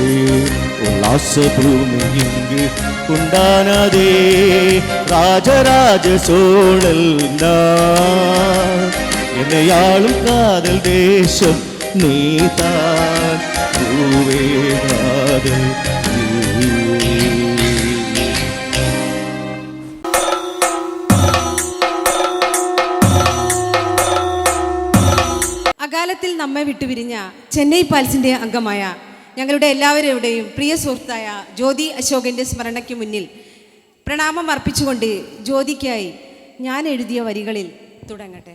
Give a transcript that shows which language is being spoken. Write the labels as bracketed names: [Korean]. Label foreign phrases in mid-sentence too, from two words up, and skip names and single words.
[Tamil] உல்லாச பூமி இங்கு உண்டானதே. ராஜராஜ சோழல் என்னை ஆளும் காதல் தேசம் நீதான். பூவே காதல் [Malayalam] അകാലത്തിൽ നമ്മെ വിട്ടുപിരിഞ്ഞ ചെന്നൈ പാൽസിൻ്റെ അംഗമായ ഞങ്ങളുടെ എല്ലാവരുടെയും പ്രിയ സുഹൃത്തായ ജ്യോതി അശോകൻ്റെ സ്മരണയ്ക്ക് മുന്നിൽ പ്രണാമം അർപ്പിച്ചുകൊണ്ട് ജ്യോതിക്കായി ഞാൻ എഴുതിയ വരികളിൽ തുടങ്ങട്ടെ.